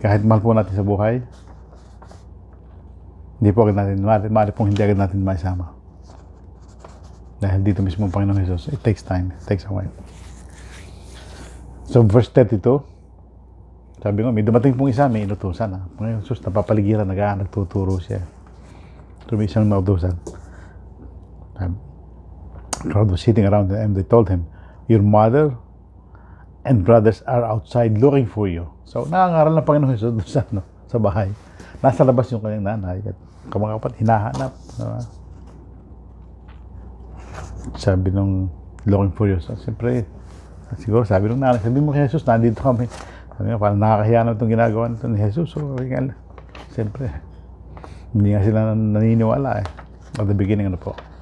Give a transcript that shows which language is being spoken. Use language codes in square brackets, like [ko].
[tl] Kahit mahal po natin sa buhay, hindi po agad natin, maaari pong hindi agad natin maisama. Dahil dito mismo ang Panginoong Jesus, [en] it takes time, it takes a while. [tl] So verse 32, sabi ko, may dumating pong isa, may inutusan. Panginoong Jesus, napapaligiran, nagtuturo siya. So may isang mautusan. [en] Crowd was sitting around him and they told him, your mother and brothers are outside looking for you. [tl] So nangangaral ng Panginoon Jesus doon sa bahay. Nasa labas yung kanyang nanay at mga kapatid hinahanap. Sabi nung [en] looking for Jesus. [tl] Siyempre, siguro sabi nung nanay, sabi mo kay Jesus, nandito kami. Sabi nga, parang nakakahiya na itong ginagawa nito ni Jesus. So, siyempre, hindi nga sila naniniwala eh. [en] At the beginning, [tl] ano po.